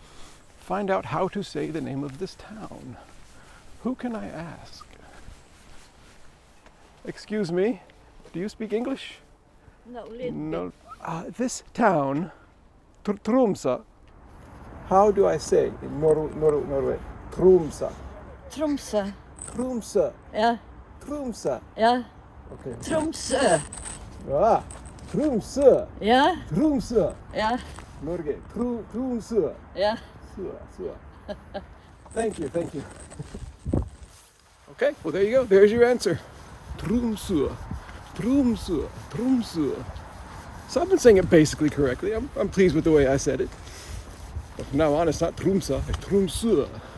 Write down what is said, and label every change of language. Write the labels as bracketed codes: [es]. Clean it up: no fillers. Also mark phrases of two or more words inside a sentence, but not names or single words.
[en] Find out how to say the name of this town. Who can I ask? Excuse me, do you speak English? No, little No. This town, Tromsø, how do I say in Norway? [no] Tromsø. Tromsø. Tromsø. Ja. Tromsø. Ja. Okay. Tromsø. Ah, Tromsø. Ja. Tromsø. Ja. Norge. Tromsø. Ja. Sø. [en] Thank you. Okay, well there you go. There's your answer. Tromsø. Tromsø. Tromsø. So I've been saying it basically correctly. I'm pleased with the way I said it. But from now on, it's not Tromsø, it's Tromsø.